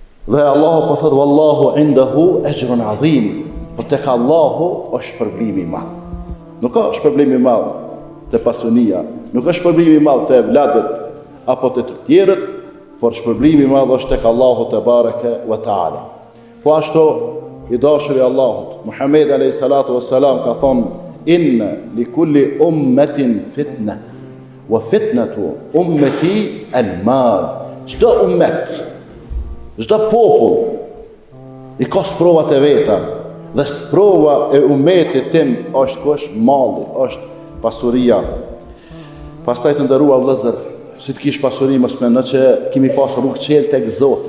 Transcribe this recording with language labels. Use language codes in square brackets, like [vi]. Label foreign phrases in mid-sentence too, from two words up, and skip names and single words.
[sq] Dhe Allahu po thotë [ar] والله عنده أجر عظيم, [sq] po tek Allahu është shpërblimi i madh. Nuk ka shpërblim i madh te pasunia, nuk ka shpërblim i madh te evladët apo te të tjerët, por shpërblimi i madh është tek Allahu te [ar] تبارك وتعالى. [sq] Po ashtu i dashuri i Allahut, Muhammed [ar] عليه الصلاة والسلام [sq] ka thonë [ar] إن لكل أمة فتنة وفتنة أمتي المال. [sq] Çdo ummet, çdo popull i ka sprovat e veta, dhe sprova e ummetit tim është malli, është pasuria. Pastaj të nderuar vëllezër, si të kish pasuri mos mendoj që kemi pas rrugë qelë tek Zoti.